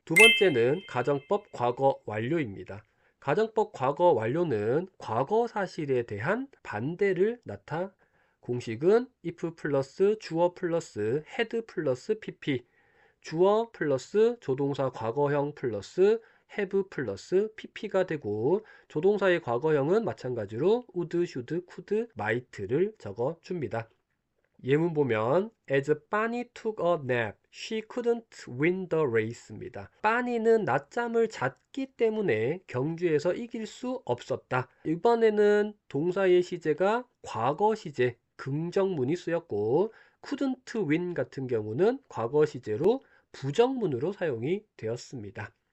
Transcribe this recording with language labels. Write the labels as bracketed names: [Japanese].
[Korean] 두 번째는 가정법 과거 완료입니다. 가정법 과거 완료는 과거 사실에 대한 반대를 공식은 if 플러스 주어 플러스 had 플러스 pp, 주어 플러스 조동사 과거형 플러스 have 플러스 pp가 되고, 조동사의 과거형은 마찬가지로 would, should, could, might를 적어줍니다. 예문 보면 [English] As Bunny took a nap, she couldn't win the race입니다. [Korean] 빠니는 낮잠을 잤기 때문에 경주에서 이길 수 없었다. 이번에는 동사의 시제가 과거 시제 긍정문이 쓰였고, [English] couldn't win [Korean] 같은 경우는 과거 시제로 부정문으로 사용이 되었습니다.